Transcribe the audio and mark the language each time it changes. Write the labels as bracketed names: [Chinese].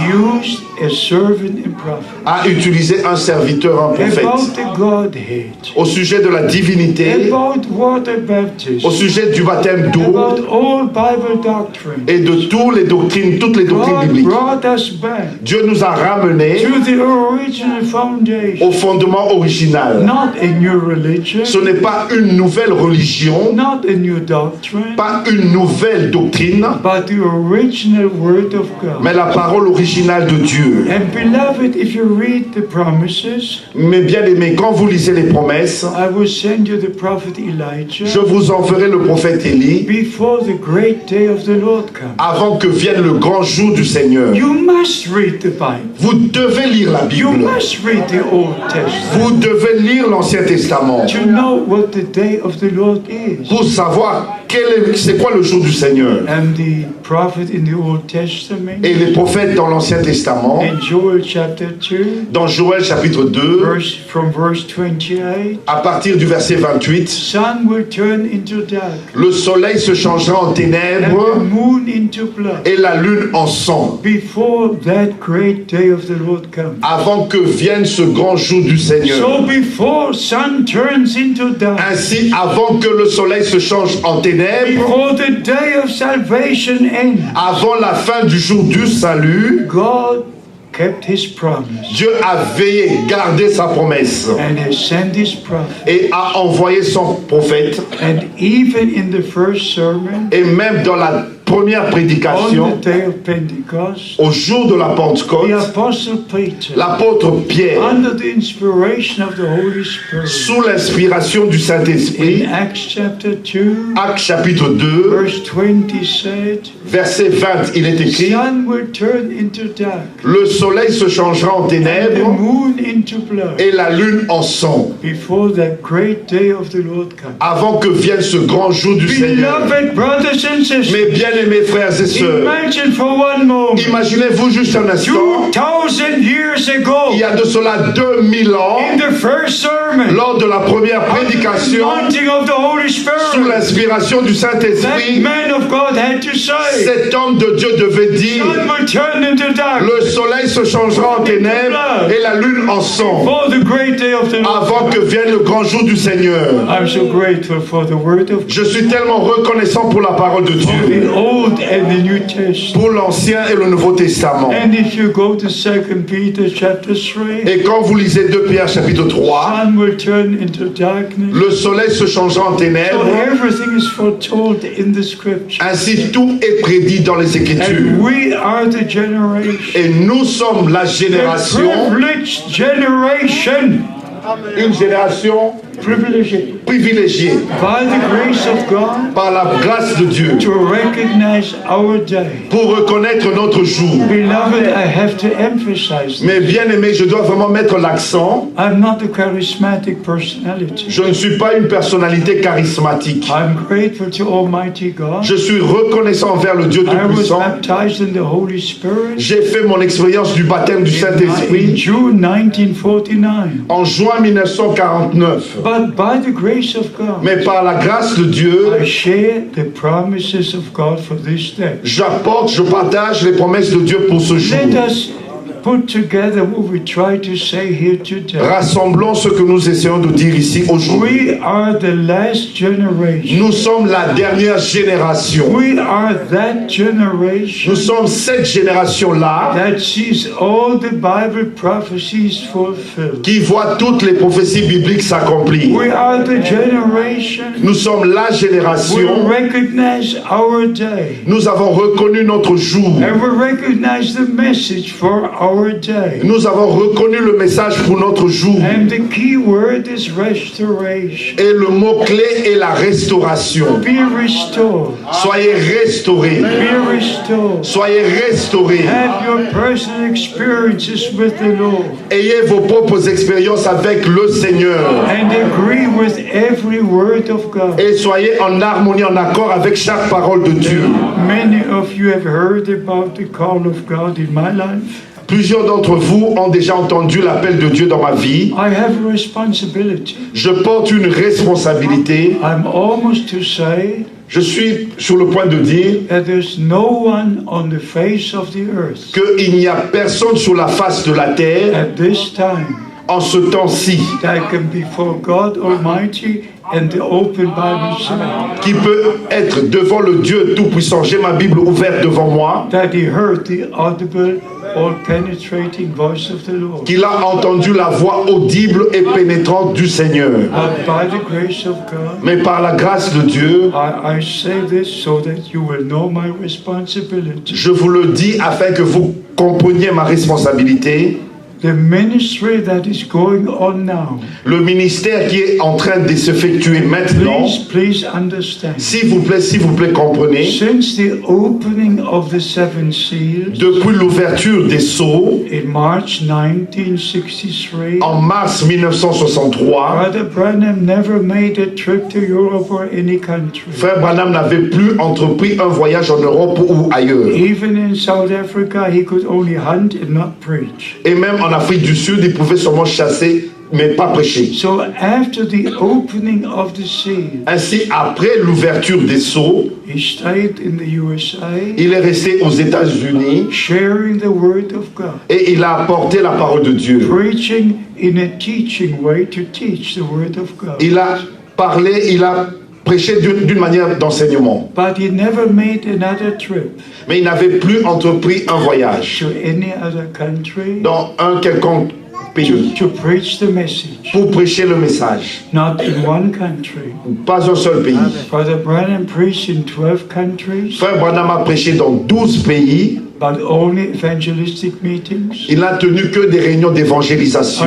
[English] used a servant and prophet [French] a utilisé un serviteur, un prophète, [English] about the Godhead, [French] au sujet de la divinité, [English] about water baptism, [French] au sujet du baptême d'eau [English] about all Bible doctrine. [French] et de toutes les doctrines [English] God [French] bibliques. [English] brought us back [French] Dieu nous a ramenés [English] to the original foundation. [French] au fondement original. [English] Not a new religion, [French] Ce n'est pas une nouvelle religion, [English] not a new doctrine, [French] pas une nouvelle doctrine, [English] but the original Word of God. [French] mais la parole originale de Dieu. [English] And beloved, if you read the promises, [French] Mais bien aimés, quand vous lisez les promesses, [English] I will send you the prophet Elijah [French] je vous enverrai le prophète Élie [English] before the great day of the Lord comes. [French] avant que vienne le grand jour du Seigneur. [English] You must read the Bible. [French] Vous devez lire la [English] You [French] Bible. [English] must read the Old Testament [French] Vous devez lire l'Ancien Testament [English] to know what the day of the Lord is. [French] pour savoir c'est quoi le jour du Seigneur. [English] And the prophet in the Old Testament, [French] Et les prophètes dans l'Ancien Testament, [English] in Joel chapter 2, [French] dans Joël chapitre 2, [English] from verse 28, [French] à partir du verset 28, [English] sun will turn into dark, [French] le soleil se changera en [English] and the [French] ténèbres [English] moon into blood, [French] et la lune en sang, [English] before that great day of the Lord comes. [French] avant que vienne ce grand jour du Seigneur. [English] So before sun turns into dark, [French] Ainsi, avant que le soleil se change en ténèbres, [English] before the day of salvation ends, [French] avant la fin du jour du salut, [English] God kept His promise [French] Dieu a veillé, gardé sa promesse [English] and has sent His prophet. [French] et a envoyé son prophète. [English] And even in the first sermon, [French] Et même dans la première [English] on [French] prédication, [English] the day of Pentecost, [French] au jour de la [English] the [French] Pentecôte, [English] Apostle Peter, [French] l'apôtre Pierre, [English] under the inspiration of the Holy Spirit, [French] sous l'inspiration du [English] in [French] Saint-Esprit, [English] Acts chapter 2, [French] Actes chapitre 2, [English] verse 20 said, [French] verset 20, il est écrit, [English] sun will turn into dark, [French] le soleil se changera en [English] and the [French] ténèbres [English] moon into blood, [French] et la lune en sang, [English] before that great day of the Lord comes. [French] avant que vienne ce grand jour du Seigneur. [English] Beloved brothers and sisters, [French] Mes bien-aimés frères et sœurs, [English] imagine for one moment, [French] imaginez-vous juste un instant, [English] 2,000 years ago, [French] il y a de cela 2000 ans, [English] in the first sermon, [French] lors de la première prédication, [English] anointing of the Holy [French] sous [English] Spirit, [French] l'inspiration du [English] that [French] Saint-Esprit, [English] man of God had to say, [French] cet homme de Dieu devait dire, [English] sun will turn into dark [French] le soleil se changera en ténèbres et la lune en sang, [English] for the great day of the Lord. [French] avant que vienne le grand jour du Seigneur. [English] I'm so grateful for the word of God, [French] Je suis tellement reconnaissant pour la parole de [English] the [French] Dieu, [English] Old and the New Testament. [French] pour l'Ancien et le Nouveau Testament. [English] And if you go to 2 Peter chapter 3, [French] Et quand vous lisez 2 Pierre chapitre 3, [English] sun will turn into darkness. [French] le soleil se changera en [English] So [French] ténèbres, [English] everything is foretold in the scripture. [French] ainsi tout est prédit dans les Écritures. [English] And we are the generation, [French] Et nous sommes la [English] the [French] génération, [English] privileged generation, [French] une génération [English] privileged [French] privilégiée [English] by the grace of God [French] par la grâce de Dieu [English] to recognize our day. [French] pour reconnaître notre jour. [English] Beloved, I have to emphasize that. [French] Mais bien aimé, je dois vraiment mettre l'accent. [English] I'm not a charismatic personality. [French] Je ne suis pas une personnalité charismatique. [English] I'm grateful to Almighty God. [French] Je suis reconnaissant envers le Dieu [English] I was [French] Tout-Puissant. [English] baptized in the Holy Spirit [French] J'ai fait mon expérience du baptême du [English] in [French] Saint-Esprit [English] June 1949. [French] en juin 1949. [English] But by the grace of God, [French] Mais par la grâce de Dieu, [English] I share the promises of God for this day. [French] je partage les promesses de Dieu pour ce jour. [English] Let us put together what we try to say here today. [French] Rassemblons ce que nous essayons de dire ici aujourd'hui. [English] We are the last generation. [French] Nous sommes la dernière génération. [English] We are that generation [French] Nous sommes cette génération-là [English] that sees all the Bible prophecies fulfilled. [French] qui voit toutes les prophéties bibliques s'accomplir. [English] We are the generation [French] Nous sommes la [English] who [French] génération. [English] recognize our day. [French] Nous avons reconnu notre jour. [English] And we recognize the message for our day. [French] Nous avons reconnu le message pour notre jour. [English] And the key word is restoration. [French] Et le mot-clé est la restauration. [English] Be restored. [French] Soyez restaurés. [English] Be restored. [French] Soyez restaurés. [English] Have your personal experiences with the Lord. [French] Ayez vos propres expériences avec le Seigneur. [English] And agree with every word of God. [French] Et soyez en harmonie, en accord avec chaque parole de Dieu. [English] Many of you have heard about the call of God in my life. [French] Plusieurs d'entre vous ont déjà entendu l'appel de Dieu dans ma vie. [English] I have a responsibility. [French] Je porte une responsabilité. [English] I'm almost to say [French] Je suis sur le point de dire [English] that there's no one on the face of the earth [French] qu'il n'y a personne sur la face de la terre [English] at this time [French] en ce temps-ci [English] that can be before God Almighty and the open Bible said [French] qui peut être devant le Dieu Tout-Puissant. J'ai ma Bible ouverte devant moi. [English] that he heard the audible, all-penetrating voice of the Lord. [French] Qu'il a entendu la voix audible et pénétrante du Seigneur. [English] But by the grace of God, [French] Mais par la grâce de Dieu, [English] I say this so that you will know my responsibility. [French] je vous le dis afin que vous compreniez ma responsabilité. [English] The ministry that is going on now, [French] Le ministère qui est en train de s'effectuer maintenant, [English] please understand. [French] s'il vous plaît, comprenez, [English] Since the opening of the seven seals [French] depuis l'ouverture des sceaux, [English] in March 1963, [French] en mars 1963, [English] Brother Branham never made a trip to Europe or any country. [French] Frère Branham n'avait plus entrepris un voyage en Europe ou ailleurs. [English] Even in South Africa, he could only hunt and not preach. [French] Et même en Afrique du Sud, il pouvait seulement chasser, mais pas prêcher. [English] So after the opening of the seal, [French] Ainsi, après l'ouverture des sceaux, [English] he stayed in the USA, [French] il est resté aux États-Unis [English] sharing the word of God, [French] et il a apporté la parole de Dieu. [English] preaching in a teaching way to teach the word of God. [French] Il a parlé, il a prêché d'une manière d'enseignement. [English] But he never made another trip [French] Mais il n'avait plus entrepris un voyage [English] to any other country [French] dans un quelconque pays [English] to preach the message. [French] pour prêcher le message. [English] Not in one country. [French] Pas un seul pays. [English] Brother Branham preached in 12 countries, [French] Frère Branham a prêché dans 12 pays. [English] but only evangelistic meetings. [French] Il n'a tenu que des réunions d'évangélisation.